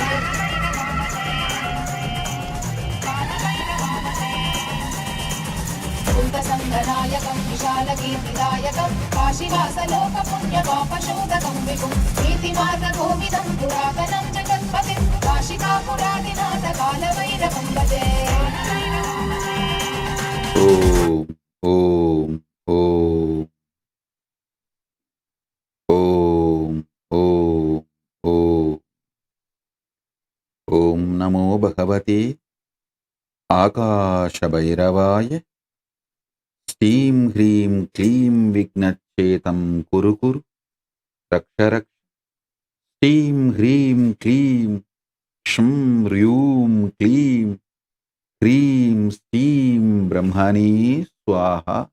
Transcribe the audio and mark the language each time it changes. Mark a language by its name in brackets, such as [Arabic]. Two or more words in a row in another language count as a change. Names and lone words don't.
[Sanskrit] भूतसङ्गनायकं विशालकीर्तिदायकं काशीवासलोकपुण्यपापशोधकं विभुं नीतिमार्गकोविदं पुरातनं जगत्पतिं काशिकापुरादिनाथ कालभैरवं भजे ఓం ఓం ఓం ఓం ఓం ఓం ఓం నమో భగవతే ఆకాశభైరవాయ శ్రీం హ్రీం క్లీం విఘ్నచ్ఛేతం కురు కురు రక్ష రక్ష శ్రీం హ్రీం క్లీం క్షం హ్రూం క్లీం హ్రీం శ్రీం బ్రహ్మణే స్వాహ